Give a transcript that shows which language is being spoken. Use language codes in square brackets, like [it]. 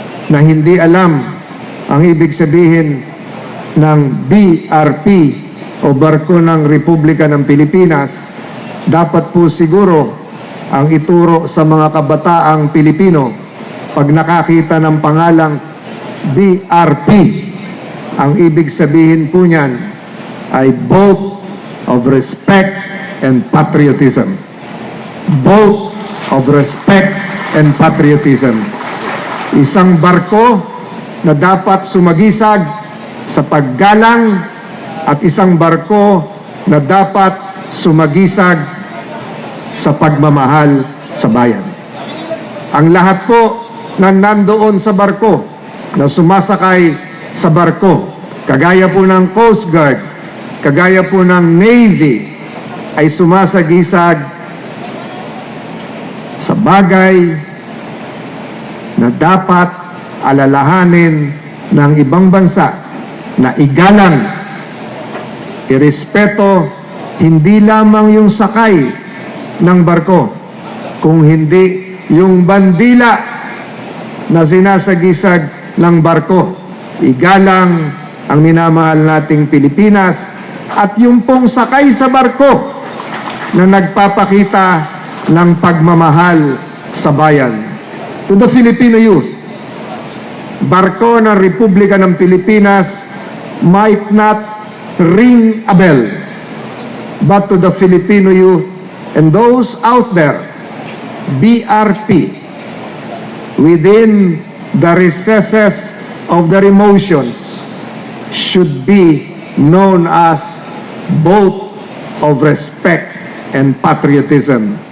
[tl] na hindi alam ang ibig sabihin ng BRP o Barko ng Republika ng Pilipinas, dapat po siguro ang ituro sa mga kabataang Pilipino pag nakakita ng pangalang BRP, ang ibig sabihin po niyan ay [en] boat of respect and patriotism. Boat of respect and patriotism. [tl] Isang barko na dapat sumagisag sa paggalang at isang barko na dapat sumagisag sa pagmamahal sa bayan. Ang lahat po na nandoon sa barko, na sumasakay sa barko, kagaya po ng Coast Guard, kagaya po ng Navy, ay sumasagisag sa bagay na dapat alalahanin ng ibang bansa na igalang, irespeto hindi lamang yung sakay ng barko, kung hindi yung bandila na sinasagisag ng barko. Igalang ang minamahal nating Pilipinas at yung pong sakay sa barko na nagpapakita ng pagmamahal sa bayan. [en] To the Filipino youth, [tl] barko ng Republika ng Pilipinas [en] might not ring a bell, but to the Filipino youth and those out there, BRP, within the recesses of their emotions, should be known as boat of respect and patriotism.